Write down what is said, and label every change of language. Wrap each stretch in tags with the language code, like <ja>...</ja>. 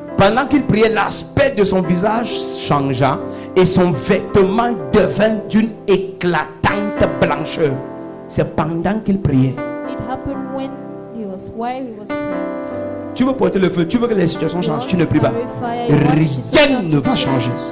<fr>Pendant qu'il priait, l'aspect de son visage changea et son vêtement devint d'une éclatante blancheur. C'est pendant qu'il priait.</fr> <en>It happened while he was praying.</en> <fr>Tu veux porter le feu, tu veux que les situations changent, tu ne pries pas. Rien ne va changer.</fr>